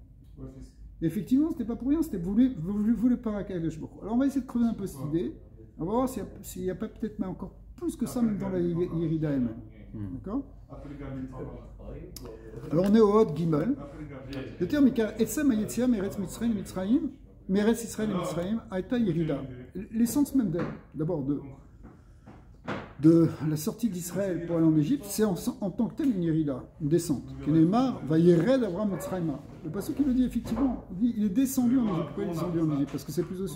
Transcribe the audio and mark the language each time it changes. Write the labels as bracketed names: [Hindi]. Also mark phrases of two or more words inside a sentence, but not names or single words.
[French] Et effectivement, c'était pas pour rien, c'était voulu par Akadosh Baruch Hu. Alors, on va essayer de creuser un peu cette idée. On va voir s'il n'y a pas peut-être même encore plus que ça, même dans la Yerida elle-même. D'accord? Alors, on est au [Hebrew] הוד גימל. [French] Le terme est [Hebrew] עצם היציאה מארץ מצרים מצרים. מארץ ישראל את מצרים, היתה ירידה. [French] L'essence même d'abord de la sortie d'Israël pour aller en Égypte, c'est en tant que tel une Yerida, une descente. [Hebrew] כנאמר וירד אברם מצרים. [French] Le passage qui le dit effectivement, il est descendu en Égypte. Pourquoi il est descendu en Égypte? Parce que c'est plus au sud.